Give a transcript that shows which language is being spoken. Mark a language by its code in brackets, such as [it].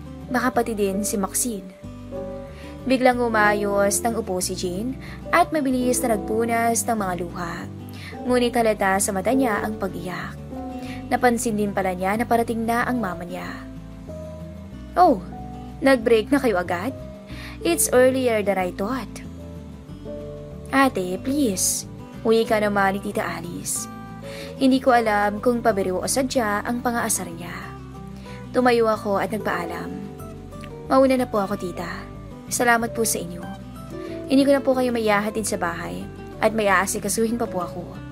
[tl] Baka pati din si Maxine. Biglang umayos ng upo si Jane at mabilis na nagpunas ng mga luha. Ngunit halata sa mata niya ang pag-iyak. Napansin din pala niya na parating na ang mama niya. Oh, nag-break na kayo agad? [en] It's earlier than I thought. [tl] Ate, please. Uwi ka naman ni Tita Alice. Hindi ko alam kung pabiro o sadya ang pangaasar niya. Tumayo ako at nagpaalam. Mauna na po ako, tita. Salamat po sa inyo. Hindi ko na po kayo maihahatid sa bahay at may aasikasuhin pa po ako.